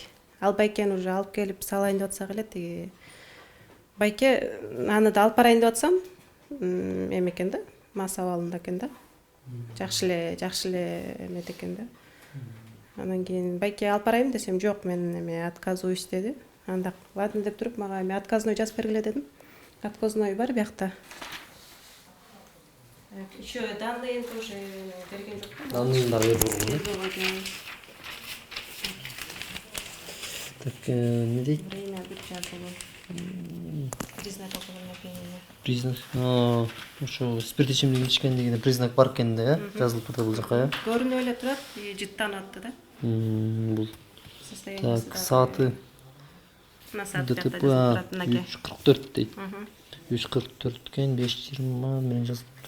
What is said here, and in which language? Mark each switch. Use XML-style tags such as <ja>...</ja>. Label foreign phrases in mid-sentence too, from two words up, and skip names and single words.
<ky>Ал байкени уже алып келип салайын деп атсак эле тиги байке аны да алып барайын деп атсам, эме экен да, мас абалында экен да. Жакшы эле эмет экен да. Анан кийин байке алып барайын десем, жок, мен эме отказываюсь деди. Анда ладно деп туруп, мага эме отказной жазып бергиле дедим. Отказной бар биякта.</ky> <ru>Еще данные тоже</ru> <ky>берген жок. Данныйын дагы берип койгон. Так, не дейт?</ky> <ru>Время быть жазылган. Признак определения. Признак.</ru> <ky>Ошо спирт ичимдигин ичкендигине признак бар экен да, жазылып атат бул жака, э? Көрүнүп эле турат, жыттанып атты да. Бул</ky> <ru>Состояние.</ru> <ky>так сааты На саат ДТП турат мынакей. 3:44 дейт. 3:44 экен, 5:20 менен жазылыптыр.</ky>